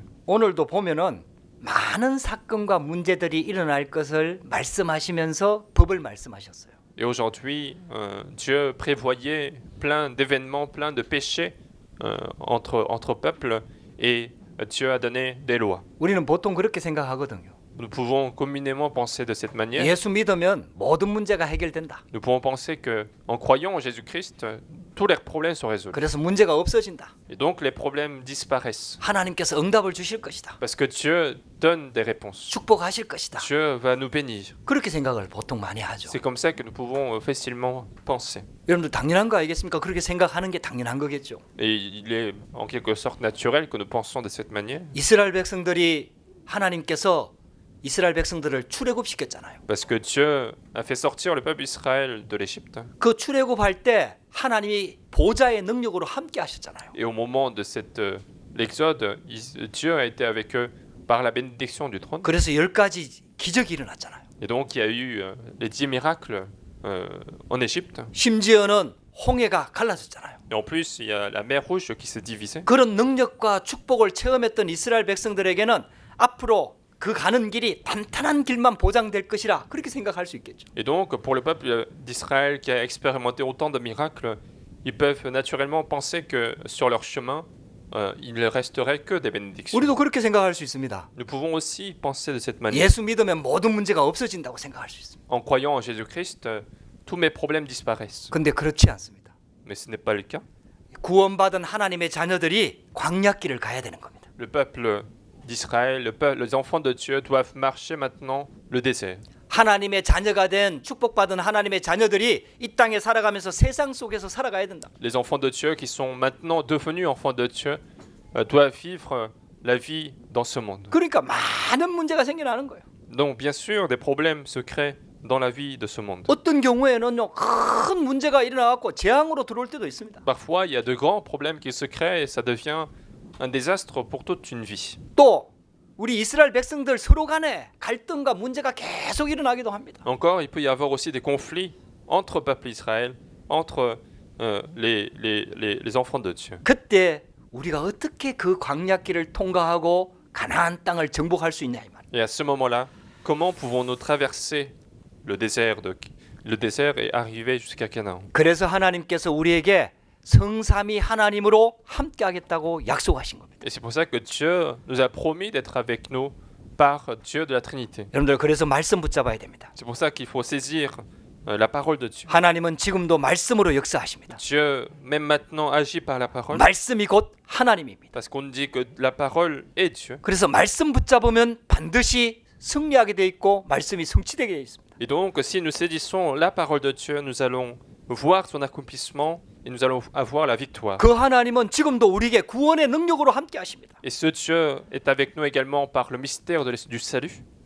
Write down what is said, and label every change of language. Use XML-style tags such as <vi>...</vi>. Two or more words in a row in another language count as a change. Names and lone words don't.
<ko>오늘도 보면은 많은 사건과 문제들이 일어날 것을 말씀하시면서 법을 말씀하셨어요.</ko> <fr>Et aujourd'hui, Dieu prévoyait plein d'événements, plein de péchés entre peuples, et Dieu a donné des lois.</fr> <ko>우리는 보통 그렇게 생각하거든요.</ko> <fr>Nous pouvons communément penser de cette manière.</fr> <ko>예수 믿으면 모든 문제가 해결된다.</ko> <fr>Nous pouvons penser que, en croyant en Jésus-Christ, tous les problèmes sont résolus.</fr> <ko>그래서 문제가 없어진다.</ko> <fr>Et donc les problèmes disparaissent.</fr> <ko>하나님께서 응답을 주실 것이다.</ko> <fr>Parce que Dieu donne des réponses.</fr> <ko>축복하실 것이다.</ko> <fr>Dieu va nous bénir.</fr> <ko>그렇게 생각을 보통 많이 하죠.</ko> <fr>C'est comme ça que nous pouvons facilement penser.</fr> <ko>여러분들 당연한 거 아니겠습니까? 그렇게 생각하는 게 당연한 거겠죠.</ko> <fr>Et il est en quelque sorte naturel que nous pensions de cette manière.</fr> <ko>이스라엘 백성들이 하나님께서 이스라엘 백성들을 출애굽시켰잖아요.</ko> <fr>Parce que Dieu a fait sortir le peuple d'Israël de l'Égypte.</fr> <ko>그 출애굽할 때 하나님이 보좌의 능력으로 함께 하셨잖아요.</ko> <fr>Et au moment de l'exode, Dieu a été avec eux par la bénédiction du trône.</fr> <ko>그래서 10가지 기적이 일어났잖아요.</ko> <fr>Et donc il y a eu les 10 miracles en Égypte.</fr> <ko>심지어는 홍해가 갈라졌잖아요.</ko> <fr>Et en plus, il y a la mer Rouge qui s'est divisée.</fr> <ko>그런 능력과 축복을 체험했던 이스라엘 백성들에게는 앞으로 그 가는 길이 탄탄한 길만 보장될 것이라 그렇게 생각할 수 있겠죠.</ko> <fr>Et donc, pour le peuple d'Israël qui a expérimenté autant de miracles, ils peuvent naturellement penser que sur leur chemin, il ne resterait que des bénédictions.</fr> <ko>우리도 그렇게 생각할 수 있습니다.</ko> <fr>Nous pouvons aussi penser de cette manière.</fr> <ko>예수 믿으면 모든 문제가 없어진다고 생각할 수 있습니다.</ko> <fr>En croyant en Jésus-Christ, tous mes problèmes disparaissent.</fr> <ko>근데 그렇지 않습니다.</ko> <fr>Mais ce n'est pas le cas.</fr> <ko>구원받은 하나님의 자녀들이 광야길을 가야 되는 겁니다.</ko> <fr>Le peuple d'Israël, les enfants de Dieu doivent marcher maintenant le désert.</fr> <ko>하나님의 자녀가 된 축복받은 하나님의 자녀들이 이 땅에 살아가면서 세상 속에서 살아가야 된다.</ko> <fr>Les enfants de Dieu qui sont maintenant devenus enfants de Dieu doivent vivre la vie dans ce monde.</fr> <ko>그러니까 많은 문제가 생겨나는 거예요.</ko> <fr>Donc bien sûr, des problèmes se créent dans la vie de ce monde.</fr> <ko>어떤 경우에는요 큰 문제가 일어나갖고 재앙으로 들어올 때도 있습니다.</ko> <fr>Parfois, il y a de grands problèmes qui se créent et ça devient un désastre pour toute une vie.</fr> <ko>또 우리 이스라엘 백성들 서로 간에 갈등과 문제가 계속 일어나기도 합니다.</ko> <fr>Encore, il peut y avoir aussi des conflits entre peuple Israël, entre les enfants de Dieu.</fr> <ko>그때 우리가 어떻게 그 광야길을 통과하고 가나안 땅을 정복할 수 있냐 이 말.</ko> <fr>Et à ce moment-là, comment pouvons-nous traverser le désert et arriver jusqu'à Canaan?</fr> <ko>그래서 하나님께서 우리에게 성삼위 하나님으로 함께하겠다고 약속하신 겁니다.</ko> <fr>Et c'est pour ça que Dieu nous a promis d'être avec nous par Dieu de la Trinité.</fr> <ko>여러분들 그래서 말씀 붙잡아야 됩니다.</ko> <fr>C'est pour ça qu'il faut saisir la parole de Dieu.</fr> <ko>하나님은 지금도 말씀으로 역사하십니다.</ko> <fr>Dieu, même maintenant, agit par la parole.</fr> <ko>말씀이 곧 하나님입니다.</ko> <fr>Parce qu'on dit que la parole est Dieu.</fr> <ko>그래서 말씀 붙잡으면 반드시 승리하게 돼 있고 말씀이 성취되게 돼 있습니다.</ko> <fr>Et donc, si nous saisissons la parole de Dieu, nous allons voir son accomplissement et nous allons avoir la victoire.</fr> <ko>그 하나님은 지금도 우리에게 구원의 능력으로 함께 하십니다.</ko> <fr>Et ce Dieu est avec nous également par le mystère du salut.</fr>